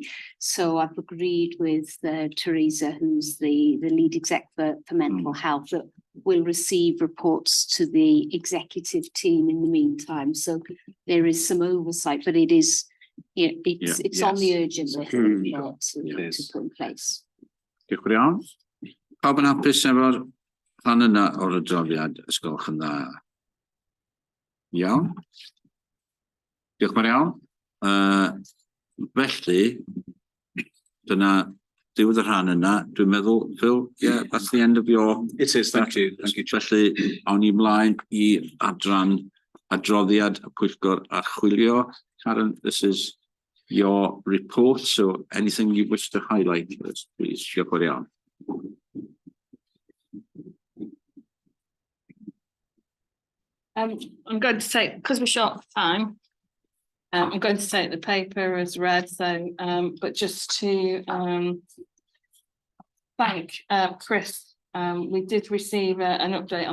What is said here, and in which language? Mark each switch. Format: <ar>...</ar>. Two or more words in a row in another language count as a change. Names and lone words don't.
<en>So I've agreed with Teresa, who's the lead exec for mental health, that will receive reports to the executive team in the meantime. So there is some oversight, but it is, it's on the urgent list to put in place.</en> <cy>Diolch yn iawn. Pawb yn hapus efo'r rhan yna o'r adroddiad, os gwelwch yn dda? Iawn. Diolch yn iawn. Felly, dyna diwedd y rhan yna. Dwi'n meddwl, Phil,</cy> <en>yeah, that's the end of your... It is, thank you.</en> <cy>Felly, awn ni ymlaen I adran adroddiad y Pwyllgor Archwilio.</cy> <en>Karen, this is your report, so anything you wish to highlight, please.</en> <cy>Diolch yn iawn.</cy> <en>I'm going to take, because we're short of time, I'm going to take the paper as read, so but just to thank Chris, we did receive an update on</en>